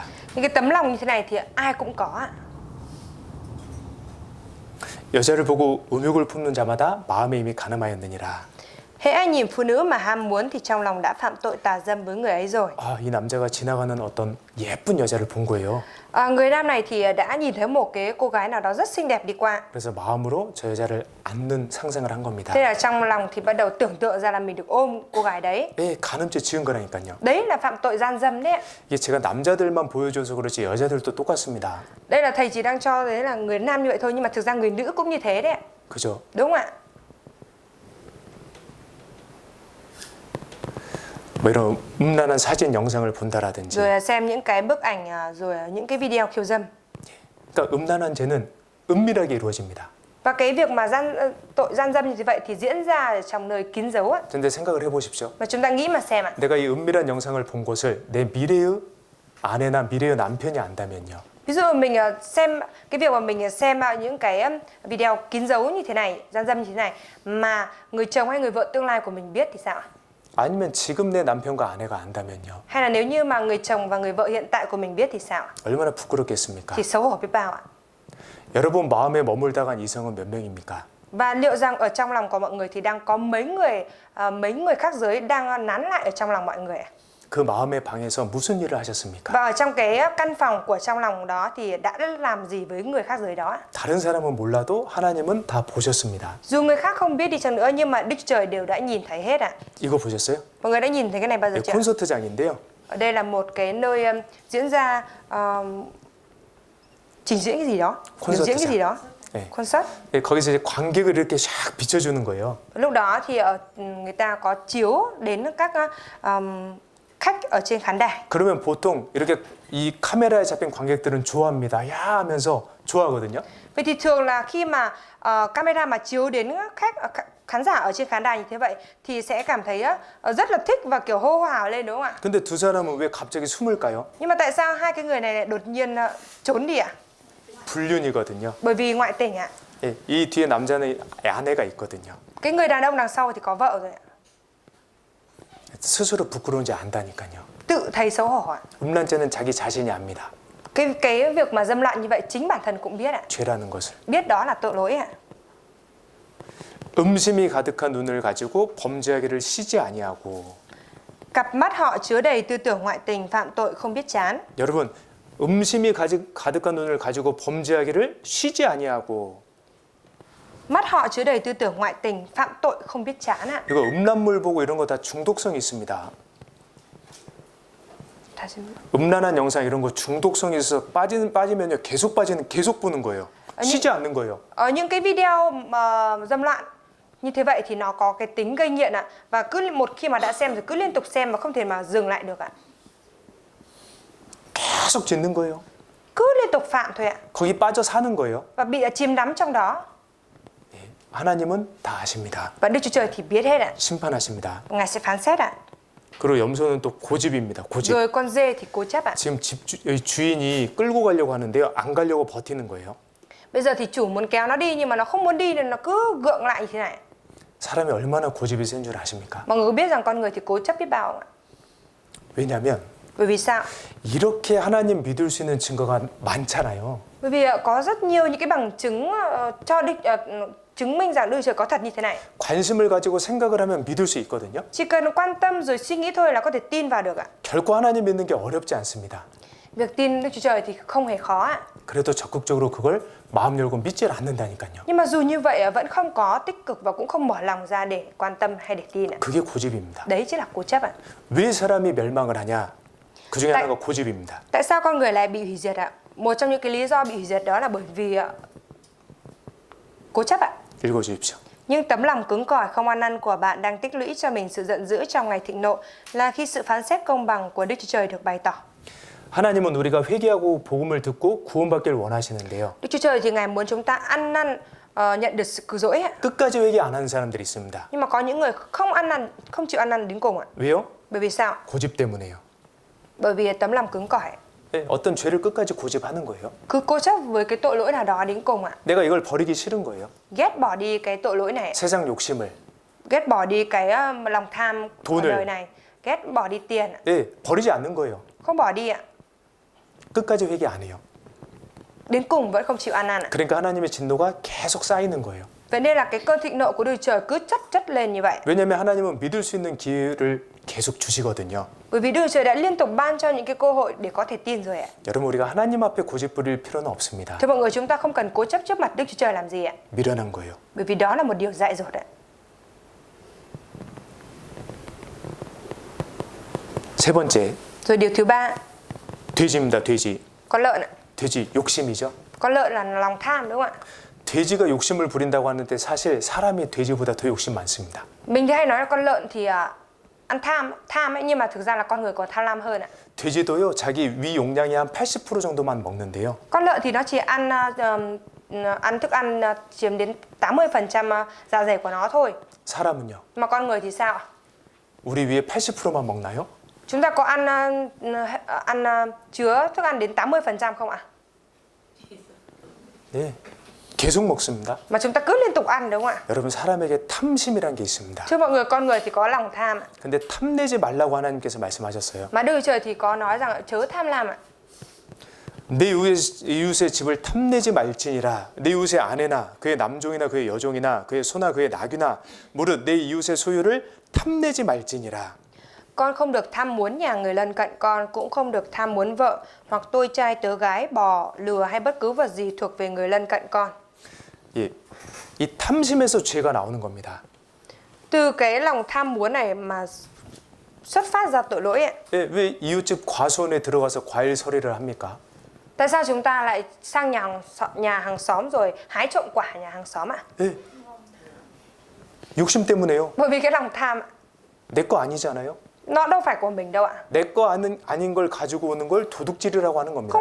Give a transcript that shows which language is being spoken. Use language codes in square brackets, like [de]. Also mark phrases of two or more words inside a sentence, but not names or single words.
[vi] Những cái tấm lòng như thế này thì ai cũng có ạ. [ko] 여자를 보고 음욕을 품는 자마다 마음에 이미 간음하였느니라. [vi] Hễ ai nhìn phụ nữ mà ham muốn thì trong lòng đã phạm tội tà dâm với người ấy rồi. [ko] 이 남자가 지나가는 어떤 예쁜 여자를 본 거예요. [vi] Người nam này thì đã nhìn thấy một cái cô gái nào đó rất xinh đẹp đi qua. [ko] 그래서 마음으로 저 여자를 안는 상상을 한 겁니다. [vi] Thế là trong lòng thì bắt đầu tưởng tượng ra là mình được ôm cô gái đấy. [ko] 예, 간음죄 지은 거라니까요. [vi] Đấy là phạm tội gian dâm đấy ạ. [ko] 이게 제가 남자들만 보여줘서 그렇지 여자들도 똑같습니다. [vi] Đây là thầy chỉ đang cho đấy là người nam như vậy thôi, nhưng mà thực ra người nữ cũng như thế đấy ạ. [ko] 그죠? [vi] Đúng không ạ? [ko] 뭐 이런 음란한 사진 영상을 본다라든지. [vi] Rồi là xem những cái bức ảnh rồi những cái video khiêu dâm. [ko] 그러니까 음란한 죄는 은밀하게 이루어집니다. [vi] Và cái việc mà tội gian dâm như vậy thì diễn ra ở trong nơi kín dấu á. [ko] 근데 생각을 해보십시오. [vi] Và chúng ta nghĩ mà xem ạ. [ko] 내가 이 은밀한 영상을 본 것을 내 미래의 아내나 미래의 남편이 안다면요. [vi] Ví dụ mình xem cái việc mà mình xem những cái video kín dấu như thế này, gian dâm như thế này mà người chồng hay người vợ tương lai của mình biết thì sao ạ? [ko] 아니면 지금 내 남편과 아내가 안다면요. [vi] Hay là nếu như mà người chồng và người vợ hiện tại của mình biết thì sao ạ? [ko] 얼마나 부끄럽겠습니까? [vi] Thì xấu hổ biết bao ạ. [ko] 여러분 마음에 머물다간 이성은 몇 명입니까? [vi] Và liệu rằng ở trong lòng của mọi người thì đang có mấy người khác giới đang nán lại ở trong lòng mọi người ạ? [ko] 그 마음의 방에서 무슨 일을 하셨습니까? [vi] Và ở trong cái căn phòng của trong lòng đó thì đã làm gì với người khác giới đó ạ? [ko] 다른 사람은 몰라도 하나님은 다 보셨습니다. [vi] Dù người khác không biết đi chăng nữa nhưng mà Đức Trời đều đã nhìn thấy hết ạ. [ko] 이거 보셨어요? [vi] Mọi người đã nhìn thấy cái này bao giờ [ko] 네, [vi] chưa? [ko] 콘서트장인데요. [vi] Ở đây là một cái nơi diễn ra trình diễn cái gì đó, biểu diễn cái gì đó, [ko] 네. concert. 네, 거기서 이제 관객을 이렇게 샥 비춰주는 거예요. [vi] Lúc đó thì người ta có chiếu đến các khách ở trên khán đài. [ko] 그러면 보통 이렇게 이 카메라에 잡힌 관객들은 좋아합니다. 야 하면서 좋아하거든요. [vi] Vậy thì thường là khi mà camera mà chiếu đến khán giả ở trên khán đài như thế vậy thì sẽ cảm thấy rất là thích và kiểu hô hào lên, đúng không ạ? [ko] 근데 두 사람은 왜 갑자기 숨을까요? [vi] Nhưng mà tại sao hai cái người này lại đột nhiên trốn đi ạ? [ko] 불륜이거든요. [vi] Bởi vì ngoại tình ạ. [ko] 예, 이 뒤에 남자는 아내가 있거든요. [vi] Cái người đàn ông đằng sau thì có vợ rồi ạ. [ko] 스스로 부끄러운지 안다니까요. [vi] Tự thấy xấu hổ ạ. [ko] 음란죄는 자기 자신이 압니다. [vi] Cái việc mà dâm loạn như vậy chính bản thân cũng biết ạ. [ko] 죄라는 것을. [vi] Biết đó là tội lỗi ạ. [ko] 음심이 가득한 눈을 가지고 범죄하기를 쉬지 아니하고. [vi] Cặp mắt họ chứa đầy tư tưởng ngoại tình, phạm tội không biết chán. [ko] 여러분, 음심이 가득한 눈을 가지고 범죄하기를 쉬지 아니하고 [vi] Mắt họ chứa đầy tư tưởng ngoại tình, phạm tội không biết chán ạ. [ko] 이거 음란물 보고 이런 거 다 중독성이 있습니다. 다시 음란한 영상 이런 거 중독성이 있어서 빠지면요 계속 보는 거예요. 쉬지 않는 거예요. [vi] Ở những cái video mà dâm loạn như thế vậy thì nó có cái tính gây nghiện ạ. Và cứ một khi mà đã xem rồi cứ liên tục xem và không thể mà dừng lại được ạ. [ko] 계속 짓는 거예요. [vi] Cứ liên tục phạm thôi ạ. [ko] 거기 빠져 사는 거예요. [vi] Và bị chìm đắm trong đó. [ko] 하나님은 다 아십니다. [vi] Và Đức Chúa Trời thì biết hết ạ. [ko] 심판하십니다. [vi] Ngài sẽ phán xét ạ. [ko] 그리고 염소는 또 고집입니다. 고집. [vi] Rồi con dê thì cố chấp ạ. [ko] 지금 주인이 끌고 가려고 하는데요. 안 가려고 버티는 거예요. [vi] Bây giờ thì chủ muốn kéo nó đi nhưng mà nó không muốn đi nên nó cứ gượng lại như thế này. [ko] 사람이 얼마나 고집이 센 줄 아십니까? [vi] Mọi người có biết rằng con người thì cố chấp biết bao không ạ? [ko] 왜냐하면 [vi] Bởi vì sao? [ko] 이렇게 하나님 믿을 수 있는 증거가 많잖아요. [vi] Bởi vì có rất nhiều những cái bằng chứng chứng minh rằng Đức Chúa Trời có thật như thế này. [ko] 관심을 가지고 생각을 하면 믿을 수 있거든요. [vi] Chỉ cần quan tâm rồi suy nghĩ thôi là có thể tin vào được ạ. [ko] 결코 하나님 믿는 게 어렵지 않습니다. [vi] Việc tin Đức Chúa Trời thì không hề khó ạ. [ko] 그래도 적극적으로 그걸 마음 열고 믿질 않는다니까요. [vi] Nhưng mà dù như vậy vẫn không có tích cực và cũng không mở lòng ra để quan tâm hay để tin ạ. [ko] 그게 고집입니다. [vi] Đấy chính là cố chấp ạ. [ko] 왜 사람이 멸망을 하냐? 그 중에 하나가 고집입니다. [vi] Tại sao con người lại bị hủy diệt ạ? Một trong những cái lý do bị hủy diệt đó là bởi vì cố chấp ạ. [ko] 읽어주십시오. [vi] Nhưng tấm lòng cứng cỏi không ăn năn của bạn đang tích lũy cho mình sự giận dữ trong ngày thịnh nộ là khi sự phán xét công bằng của Đức Chúa Trời được bày tỏ. [ko] 하나님은 우리가 회개하고 복음을 듣고 구원받기를 원하시는데요. [vi] Đức Chúa Trời thì Ngài muốn chúng ta ăn năn nhận được sự cứu rỗi ạ. [ko] 끝까지 회개 안 하는 사람들이 있습니다. [vi] Nhưng mà có những người không ăn năn, không chịu ăn năn đến cùng ạ. [ko] 왜요? [vi] Bởi vì sao? [ko] 고집 때문에요. [vi] Bởi vì tấm lòng cứng cỏi. [ko] 네, 어떤 죄를 끝까지 고집하는 거예요. [vi] Cứ cố chấp với cái tội lỗi nào đó đến cùng ạ. [ko] 내가 이걸 버리기 싫은 거예요. [vi] Ghét bỏ đi cái tội lỗi này, [ko] 세상 욕심을. [vi] ghét bỏ đi cái lòng tham của [ko] 돈을. [vi] đời này, ghét bỏ đi tiền, [ko] 네, 버리지 않는 거예요. [vi] không bỏ đi ạ. [ko] 끝까지 회개 안 해요. [vi] Đến cùng vẫn không chịu ăn năn ạ. [ko] 그러니까 하나님의 진노가 계속 쌓이는 거예요. [vi] Vậy nên là cái cơn thịnh nộ của Đức Chúa Trời cứ chất lên như vậy. [ko] 왜냐하면 하나님은 믿을 수 있는 기회를 계속 주시거든요. [vi] Bởi vì Đức Chúa Trời đã liên tục ban cho những cái cơ hội để có thể tin rồi ạ. [ko] 여러분 우리가 하나님 앞에 고집 부릴 필요는 없습니다. [vi] Thưa mọi người, chúng ta không cần cố chấp trước mặt Đức Chúa Trời làm gì ạ. [ko] 미련한 거예요. [vi] Bởi vì đó là một điều dại dột ạ. [ko] 세 번째, [vi] Rồi điều thứ ba, [ko] 돼지입니다. 돼지. [vi] con lợn ạ. [ko] 돼지 욕심이죠. [vi] Con lợn là lòng tham đúng không ạ? [ko] 돼지가 욕심을 부린다고 하는데 사실 사람이 돼지보다 더 욕심 많습니다. [vi] Mình thì hay nói là con lợn thì ăn tham ấy, nhưng mà thực ra là con người còn tham lam hơn ạ. [ko] 돼지도요 자기 위 용량이 한 80% 정도만 먹는데요. [vi] Con lợn thì nó chỉ ăn thức ăn chiếm đến 80% dạ dày của nó thôi. [ko] 사람은요? [vi] Mà con người thì sao ạ? [ko] 우리 위에 80%만 먹나요? [vi] Chúng ta có ăn chứa thức ăn đến 80% không ạ? [ko] 네, 계속 먹습니다. [vi] Mà chúng ta cứ liên tục ăn đúng không ạ? [ko] 여러분 사람에게 탐심이란 게 있습니다. [vi] Thưa mọi người, con người thì có lòng tham ạ. [ko] 근데 탐내지 말라고 하나님께서 말씀하셨어요. [vi] Mà Đức Chúa Trời thì có nói rằng chớ tham lam ạ. [ko] 내 이웃의 집을 탐내지 말지니라. 내 이웃의 아내나 그의 남종이나 그의 여종이나 그의 소나 그의 나귀나 무릇 내 이웃의 소유를 탐내지 말지니라. [vi] Con không được tham muốn nhà người lân cận con, cũng không được tham muốn vợ hoặc tôi trai tớ gái, bò, lừa hay bất cứ vật gì thuộc về người lân cận con. [ko] 예, 이 탐심에서 죄가 나오는 겁니다. [vi] Từ cái lòng tham muốn này mà xuất phát ra tội lỗi ạ. [ko] 예, 왜 이웃집 과수원에 들어가서 과일 서리를 합니까? [vi] Tại sao chúng ta lại sang nhà hàng xóm rồi hái trộm quả nhà hàng xóm ạ? [ko] 예, 욕심 때문에요. [vi] Bởi vì cái lòng tham ạ. [ko] 내 거 아니잖아요. [vi] Nó đâu phải của mình đâu ạ. [ko] 내 거 아닌 걸 가지고 오는 걸 도둑질이라고 하는 겁니다.